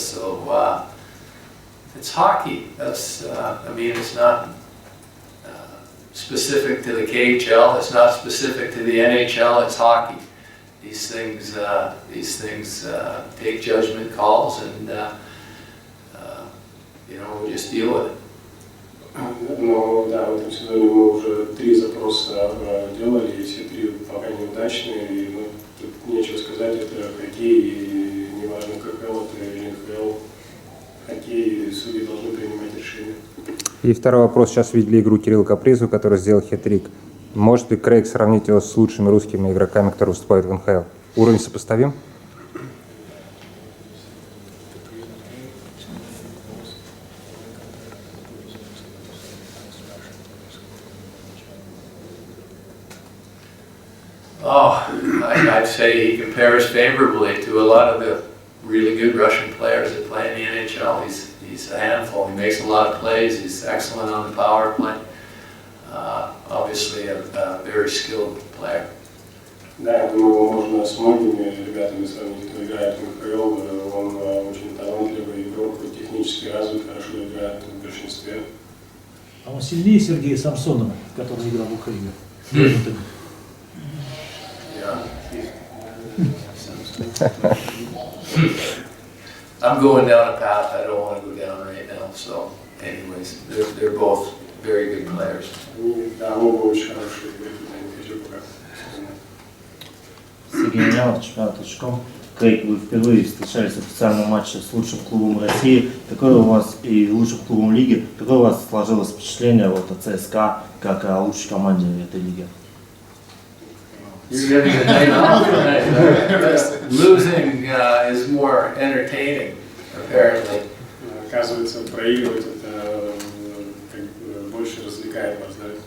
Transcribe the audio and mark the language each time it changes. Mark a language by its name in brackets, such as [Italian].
[English] So it's hockey. That's, I mean, it's not specific to the KHL. It's not specific to the NHL. It's hockey. These things take judgment calls, and you know, we just deal with it. [Russian] Но да, в этом сезоне мы уже 3 запроса делали, и все 3 пока неудачные, и ну, тут нечего сказать, это хоккей, и неважно, КХЛ это или НХЛ, хоккей, и судьи должны принимать решения. И второй вопрос. Сейчас видели игру Кирилла Капризу, который сделал хет-трик. Может ли Крейг сравнить его с лучшими русскими игроками, которые выступают в НХЛ? Уровень сопоставим? [English] Oh, I'd say he compares favorably to a lot of the really good Russian players that play in the NHL. He's a handful. He makes a lot of plays. He's excellent on the power play. Obviously a very skilled player. [Russian] Да, я думаю, его можно с многими ребятами сравнить, кто играет в НХЛ. Он очень талантливый игрок, технически развит, хорошо играет в большинстве. А он сильнее Сергея Самсонова, который играл в Украине? [English] I'm going down a path I don't want to go down right now. So, anyways, they're both very good players. [Russian] Да, оба очень хорошие игроки, не хочу пока. Сергей Ильянов, чемпионат.com. Крейг, вы впервые встречались в официальном матче с лучшим клубом России. Какое у вас и лучшим клубом лиги? Какое у вас сложилось впечатление вот от ЦСКА как о лучшей команде этой лиги? [English] You're getting a night off tonight. Losing is more entertaining, apparently. [Russian] Оказывается, проигрывать это больше развлекает вас, да?